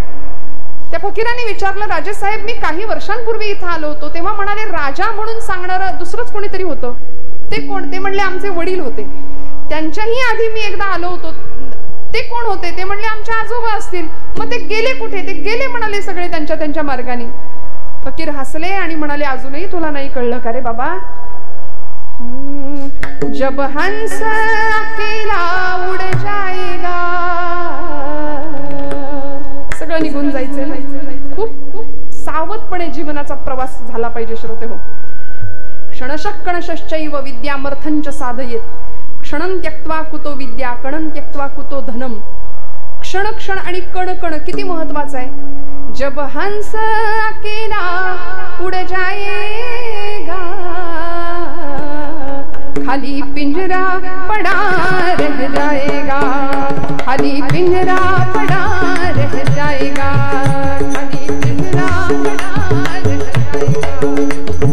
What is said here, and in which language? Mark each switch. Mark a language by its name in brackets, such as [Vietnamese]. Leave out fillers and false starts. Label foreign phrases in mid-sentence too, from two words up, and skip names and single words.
[Marathi] त्या फकीराने विचारलं राजेसाहेब मी काही वर्षांपूर्वी इथं आलो होतो तेव्हा म्हणाले राजा म्हणून सांगणारं दुसरंच कोणीतरी होतं. ते कोण? ते म्हणले आमचे वडील होते. त्यांच्याही आधी मी एकदा आलो होतो. ते कोण होते? ते म्हणले आमचे आजोबा असतील. मग ते गेले कुठे? ते गेले म्हणाले सगळे त्यांच्या त्यांच्या मार्गाने. फकीर हसले आणि म्हणाले अजूनही तुला नाही कळलं का रे बाबा? [Hindi] जब हंस अकेला उड जाएगा. [Marathi] सगळं निघून जायचं. खूप सावधपणे जीवनाचा प्रवास झाला पाहिजे श्रोते हो. [Sanskrit] क्षणशः कणशश्चैव विद्यामर्थंच साधयेत. क्षणं त्यक्त्वा कुतो विद्या कणं त्यक्त्वा कुतो धनम. [Marathi] क्षण क्षण आणि कण कण किती महत्वाचं आहे. [Hindi] जब हंस अकेला उड़ जाएगा खाली पिंजरा पड़ा रह जाएगा. खाली पिंजरा पड़ा रह जाएगा. खाली पिंजरा पड़ा रह जाएगा.